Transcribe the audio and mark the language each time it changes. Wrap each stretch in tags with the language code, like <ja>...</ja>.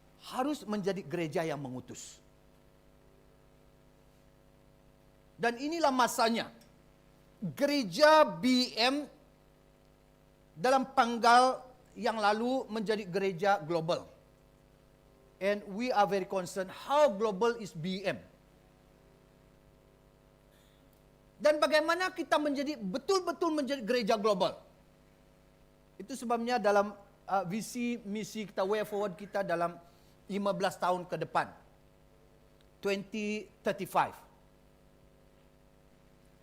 <ms>Harus menjadi gereja yang mengutus. Dan inilah masanya. Gereja BM dalam panggal yang lalu menjadi gereja global.</ms> <en>And we are very concerned how global is BM.</en> <ms>Dan bagaimana kita menjadi betul-betul menjadi gereja global. Itu sebabnya dalam visi misi kita,</ms> <en>way forward</en> <ms>kita dalam 15 tahun ke depan. 2035.</ms>